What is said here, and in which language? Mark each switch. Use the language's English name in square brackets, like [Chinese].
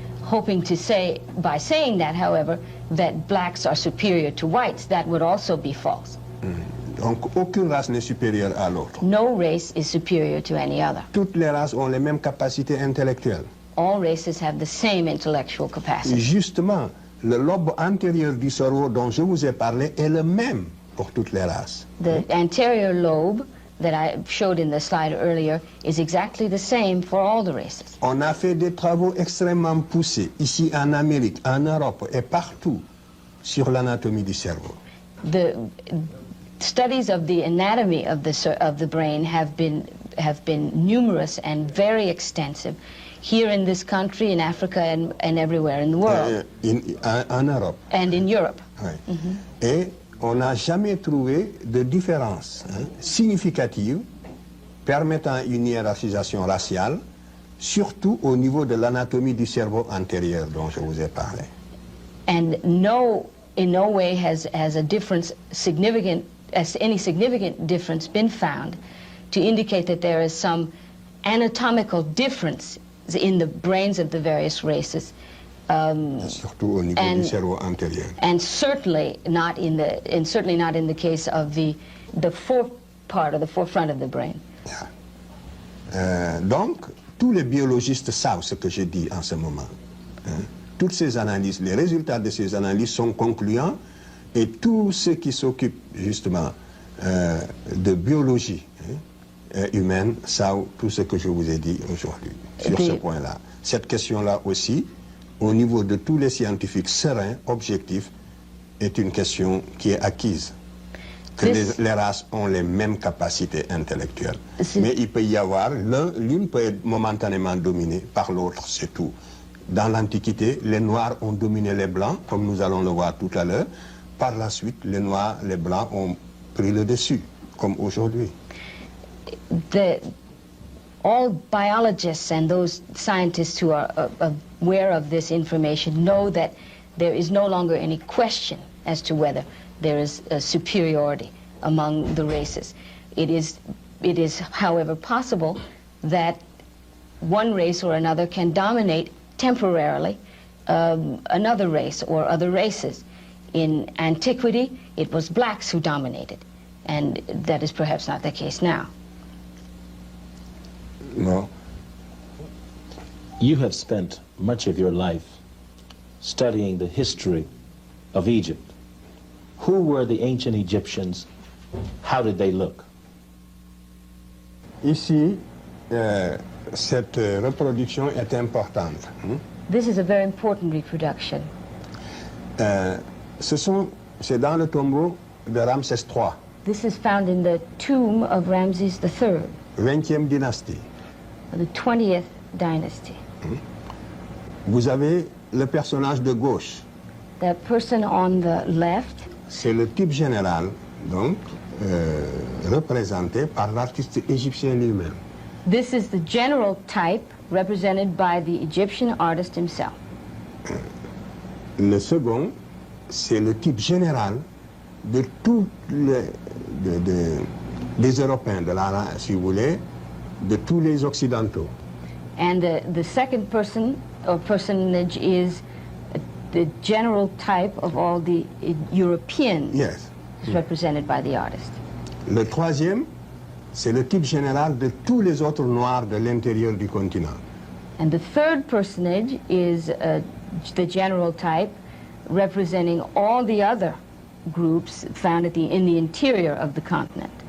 [English] hoping to say, by saying that, however, that blacks are superior to whites. That would also be false. [French] Donc aucune race n'est supérieure à l'autre. [English] No race is superior to any other. [French] Toutes les races ont les mêmes capacités intellectuelles. [English] All races have the same intellectual capacity. [French] Justement, le lobe antérieur du cerveau dont je vous ai parlé est le même pour toutes les races. [English] The anterior lobe that I showed in the slide earlier is exactly the same for all the races. [French] On a fait des travaux extrêmement poussés, ici en Amérique, en Europe et partout, sur l'anatomie du cerveau. [English] The studies of the anatomy of the brain have been numerous and very extensive here in this country, in Africa, and everywhere in the world. [French] En Europe. [English] And in Europe. [French] Oui. Et on n'a jamais trouvé de différence significative permettant une hiérarchisation raciale, surtout au niveau de l'anatomie du cerveau antérieur dont je vous ai parlé. [English] And in no way has a difference any significant difference been found to indicate that there is some anatomical difference in the brains of the various races. [French] Surtout au niveau du cerveau antérieur. [English] And certainly not in the case of the forefront of the brain. Yeah. [French] Donc, tous les biologistes savent ce que je dis en ce moment. Toutes ces analyses, les résultats de ces analyses sont concluants et tous ceux qui s'occupent justement de biologie humaine savent tout ce que je vous ai dit aujourd'hui sur ce point-là. Cette question-là aussi, au niveau de tous les scientifiques sereins, objectifs, est une question qui est acquise. Que les races ont les mêmes capacités intellectuelles. Mais il peut y avoir, l'une peut être momentanément dominée par l'autre, c'est tout. Dans l'Antiquité, les Noirs ont dominé les Blancs, comme nous allons le voir tout à l'heure. Par la suite, les Noirs, les Blancs ont pris le dessus, comme aujourd'hui. [English] All biologists and those scientists who are aware of this information know that there is no longer any question as to whether there is a superiority among the races. It is, however, possible that one race or another can dominate temporarily another race or other races. In antiquity, it was blacks who dominated, and that is perhaps not the case now. No. You have spent much of your life studying the history of Egypt. Who were the ancient Egyptians? How did they look? [French] Ici, cette reproduction est importante. [English] This is a very important reproduction. [French] C'est dans le tombeau de Ramsès III. [English] This is found in the tomb of Ramses III. [French] 20e dynastie. [English] The 20th dynasty. [French] Vous avez le personnage de gauche. [English] The person on the left. [French] C'est le type général, donc, représenté par l'artiste égyptien lui-même. [English] This is the general type represented by the Egyptian artist himself. [French] Le second, c'est le type général de tous les Européens, si vous voulez, de tous les Occidentaux. [English] And the second person or personage is the general type of all the Europeans. Yes. Represented by the artist. [French] Le troisième, c'est le type général de tous les autres Noirs de l'intérieur du continent. [English] And the third personage is the general type representing all the other groups found in the interior of the continent.